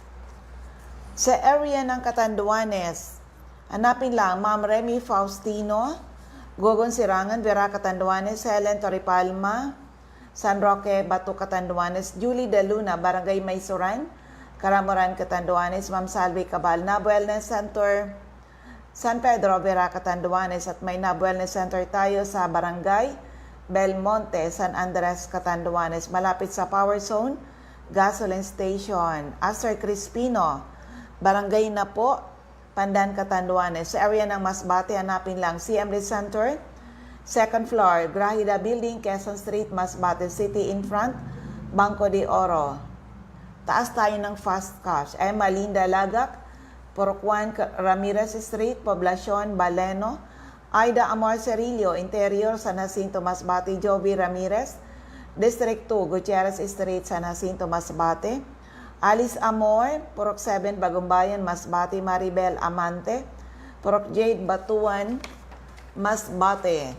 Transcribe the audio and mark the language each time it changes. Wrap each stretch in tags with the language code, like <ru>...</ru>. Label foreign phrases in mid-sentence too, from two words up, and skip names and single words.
<tl>Sa area ng Catanduanes, hanapin lang Ma'am Remy Faustino, Gogon Sirangan, Vera Catanduanes, Helen Torrepalma, San Roque, Bato Catanduanes, Julie De Luna, Barangay Maysuran, Caramoran Catanduanes, Ma'am Salvi Cabal, Nab Wellness Center, San Pedro, Vera Catanduanes, at may Nab Wellness Center tayo sa Barangay Belmonte, San Andres Catanduanes, malapit sa Power Zone Gasoline Station. Aster Crispino, Barangay Napo, Pandan, Catanduanes. Sa area ng Masbate, hanapin lang CMD Center,</tl> <en>second floor,</en> <tl>Grahida Building, Quezon Street, Masbate City,</tl> <en>in front, Banco de Oro.</en> <tl>Taas tayo ng Fast Cash. Emma Linda Lagak, Purok 1, Ramirez Street, Poblacion, Baleno. Aida Amor Cerillo, Interior, San Jacinto, Masbate, Jovi Ramirez, District 2, Gutierrez Street, San Jacinto, Masbate. Alice Amor, Purok 7, Bagumbayan, Masbate, Maribel Amante, Purok Jade, Batuan, Masbate.</tl>